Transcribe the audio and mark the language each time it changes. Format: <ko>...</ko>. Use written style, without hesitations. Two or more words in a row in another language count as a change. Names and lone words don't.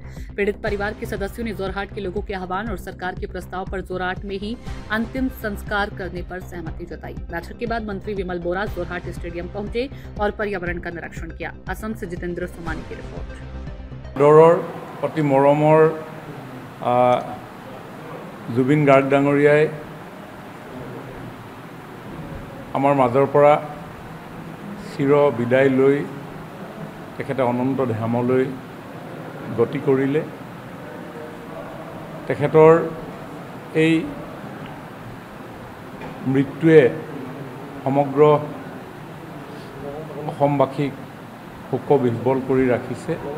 <hi>पीड़ित परिवार के सदस्यों ने जोरहाट के लोगों के आह्वान और सरकार के प्रस्ताव पर जोरहाट में ही अंतिम संस्कार करने पर सहमति जताई। बैठक के बाद मंत्री विमल बोरा जोरहाट स्टेडियम पहुंचे और पर्यावरण का निरीक्षण किया। असम से जितेंद्र सोमानी की रिपोर्ट।</hi> <as>অতি মৰমৰ जुबिन गार्ग डाঙৰীয়াই আমাৰ মাজৰ পৰা চিৰ বিদায় লৈ তেখেতে অনন্ত ধামলৈ গতি কৰিলে। তেখেতৰ এই মৃত্যুৱে সমগ্ৰ অসমবাসীক শোকবিহ্বল কৰি ৰাখিছে।</as>